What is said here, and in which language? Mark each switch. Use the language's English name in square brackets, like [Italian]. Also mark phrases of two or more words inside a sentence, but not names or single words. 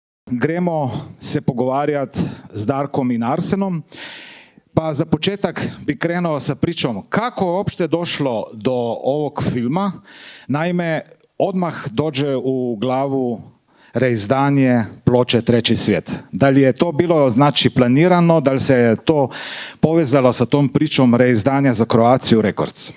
[Slovenian] gremo se pogovarjati s Darkom in Arsenom. [Croatian] Pa za početak bi krenuo sa pričom kako je uopšte došlo do ovog filma. Naime, odmah dođe u glavu reizdanje ploče Treći svijet. Da li je to bilo znači planirano, da li se je to povezalo sa tom pričom reizdanja za Croatia Records?